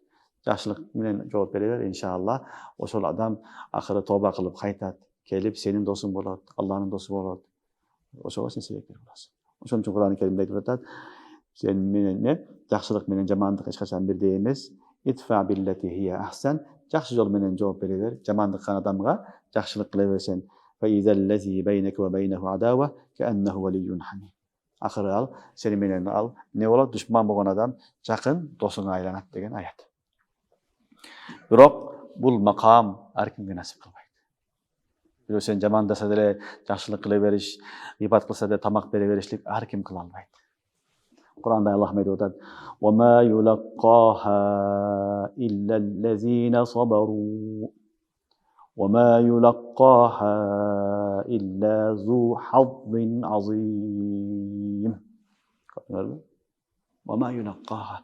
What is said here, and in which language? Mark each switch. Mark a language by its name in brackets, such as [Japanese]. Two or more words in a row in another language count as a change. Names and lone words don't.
[Kyrgyz] Жакшылык менен жооп бере бер, иншалла. Ошол адам акыры тоба кылып кайтат, келип сенин досуң болот, Алланын досу болот. Ошого сен себепкер болосуң. Ошон үчүн Кур'ан-ы Керимде айтып атат, сен менен эмне? Жакшылык менен жамандык эч качан бирдей эмес. [Arabic] ادفع بالتي هي أحسن. [Kyrgyz] Жакшы жол менен жооп бере бер. Жамандык кылган адамга жакшылык кыла берсең, [Arabic] فإذا الذي بينك وبينه عداوة كأنه ولي حميم. [Kyrgyz] Акыры ал сени менен ал эмне болот? Душман болгон адам жакын досуңа айланат деген аят. Бирок бул макам ар кимге насип кылбайт. Бирөө сен жамандаса деле жакшылык кыла бериш, гыйбат кылса деле тамак бере беришлик ар ким кыла албайт. Кур'анда Аллах айтып атат: [Arabic] "وما يلقاها إلا الذين صبروا. وما يلقاها إلا ذو حظ عظيم." وما يلقاها.